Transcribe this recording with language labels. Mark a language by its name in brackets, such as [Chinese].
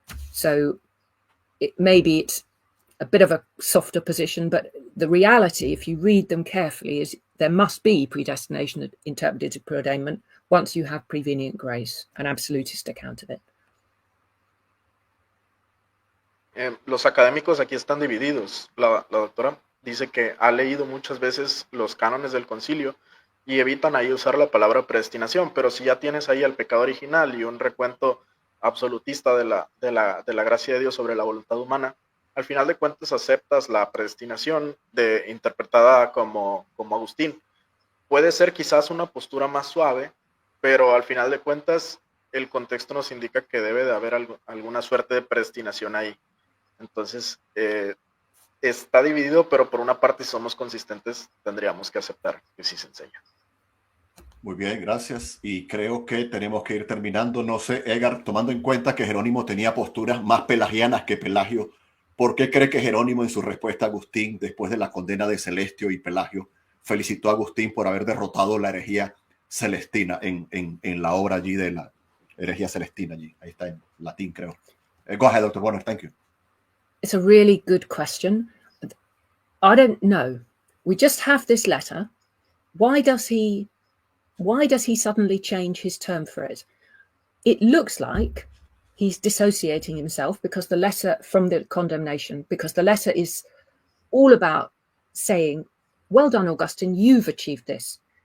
[English] So maybe it's a bit of a softer position, but the reality, if you read them carefully, is there must be predestination interpreted as preordainment once you have prevenient grace, an absolutist account of it. [Spanish] Los académicos aquí están divididos. La doctora dice que ha leído muchas veces los cánones del concilio y evitan ahí usar la palabra predestinación, pero si ya tienes ahí al pecado original y un recuento absolutista de la gracia de Dios sobre la voluntad humana, al final de cuentas aceptas la predestinación interpretada como Agustín. Puede ser quizás una postura más suave, pero al final de cuentas el contexto nos indica que debe de haber alguna suerte de predestinación ahí. Entonces, está dividido, pero por una parte, si somos consistentes, tendríamos que aceptar que sí se enseña. Muy bien, gracias. Y creo que tenemos que ir terminando. No sé, Edgar, tomando en cuenta que Jerónimo tenía posturas más pelagianas que Pelagio, ¿por qué cree que Jerónimo en su respuesta a Agustín, después de la condena de Celestio y Pelagio, felicitó a Agustín por haber derrotado la herejía celestina en la obra allí de la herejía celestina allí? Ahí está en latín, creo. [English] Go ahead, Dr. Warner. Thank you. It's a really good question. I don't know. We just have this letter. Why does he suddenly change his term for it? It looks like he's dissociating himself because the letter from the condemnation, because the letter is all about saying, well done, Augustine, you've achieved this.